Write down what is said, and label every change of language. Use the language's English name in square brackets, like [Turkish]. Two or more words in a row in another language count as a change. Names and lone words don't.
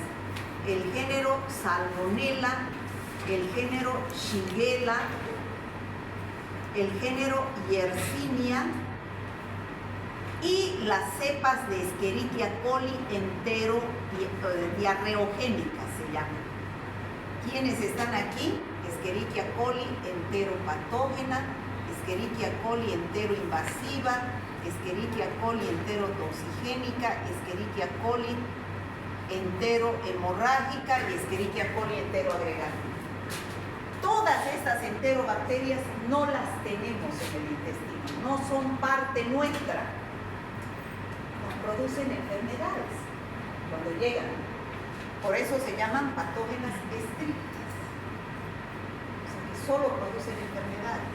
[Spanish] El género Salmonella, el género Shigella, el género Yersinia y las cepas de Escherichia coli diarreogénicas se llaman. ¿Quiénes están aquí? Escherichia coli enteropatógena, Escherichia coli enteroinvasiva, Escherichia coli enterotoxigénica, Escherichia coli enterohemorrágica y Escherichia coli enteroagregada. Todas estas enterobacterias no las tenemos en el intestino, no son parte nuestra. Nos producen enfermedades cuando llegan. Por eso se llaman patógenas estrictas. O sea, que solo producen enfermedades.